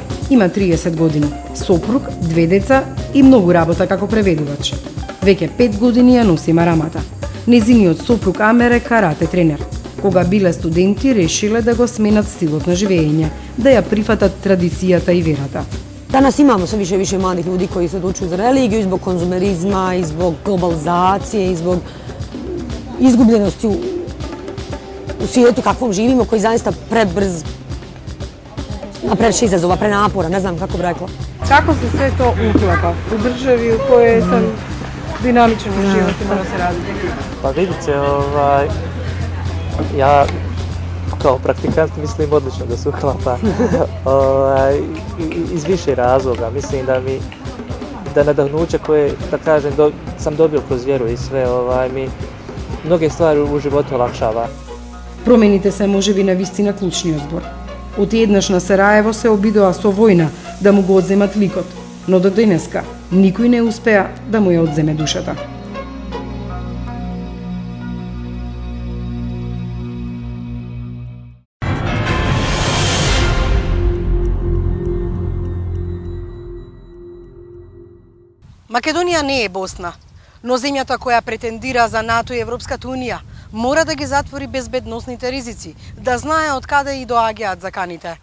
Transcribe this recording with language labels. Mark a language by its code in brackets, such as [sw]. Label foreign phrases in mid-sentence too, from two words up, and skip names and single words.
[mk] Има 30 години, сопруг, 2 деца и многу работа како преведувач. Веќе 5 години ја носи марамата. Незиниот сопруг Амер е карате тренер. Кога биле студенти, решиле да го сменат стилот на живење, да ја прифатат традицијата и верата. [bs] Danas imamo sve više i više mladih ljudi koji se odlučuju za religiju i zbog konzumerizma, i zbog globalizacije, i zbog izgubljenosti u svijetu kakvom živimo, koji zaista prebrz, previše izazova, prenapora, ne znam kako bi rekla. Kako se sve to uklapa u državi u kojoj je sam dinamičan život i mora se raditi? Pa vidite, ja kao praktikant mislim odlično da se uklapa iz više razloga. Mislim da nadahnuće koje, da kažem, sam dobio kroz vjeru i sve, mi mnoge stvari u životu olakšava. [mk] Промените се можеби на вистина клучниот збор. Од еднаш на Сараево се обидоа со војна да му го одземат ликот, но до денеска никој не успеа да му ја одземе душата. Македонија не е Босна, но земјата која претендира за НАТО и Европската Унија мора да ги затвори безбедносните ризици, да знае од каде и доаѓаат заканите.